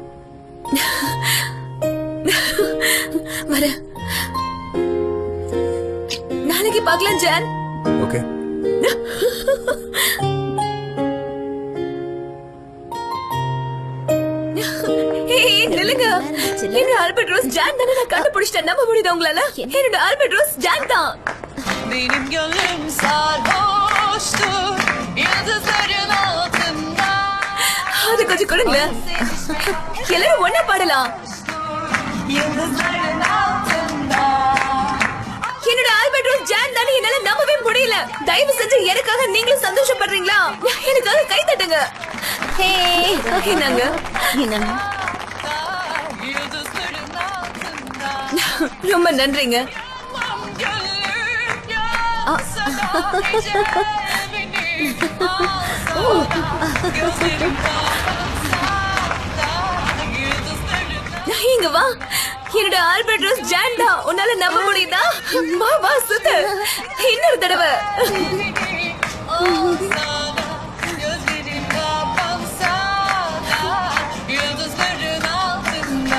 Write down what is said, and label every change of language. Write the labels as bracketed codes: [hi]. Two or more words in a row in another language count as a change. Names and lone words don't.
[ta] வர நாளைக்கு பார்க்கலாம் ஜான். ஓகே. நில்லுங்க. என்னோட ஆல்பர்ட் ரோஸ் ஜான் தானே, நான் கண்டுபிடிச்சிட்டேன். நம்ப முடியுதா உங்களால? என்னோட ஆல்பர்ட் ரோஸ் ஜான் தான். [tr] Benim gönlüm sarhoştur yıldızların altında. [ta] அது கொஞ்சம் கொடுங்க. எல்லாரும் ஒண்ணா பாடலாம். [tr] Yıldızların altında. [ta] என்னோட ஆல்பர்ட் ரோஸ் ஜான் தானே, என்னால நம்பவே முடியல. தயவு செஞ்சு எனக்காக நீங்களும் சந்தோஷப்படுறீங்களா? எனக்காக கை தட்டுங்க. என்னங்க [tr] Yıldızların altında. [ta] ரொம்ப நன்றிங்க. [tr] Gönlüm yansa da gece beni alsa. Gözlerim kapansa da yıldızların. [ta] இங்க வா. என்னோட ஆல்பர்ட் ரோஸ் ஜான் தான். உன்னால நம்ப முடியுதா? வா வா சுத்து. இன்னொரு தடவை. [tr] Gözlerim kapansa da yıldızların altında.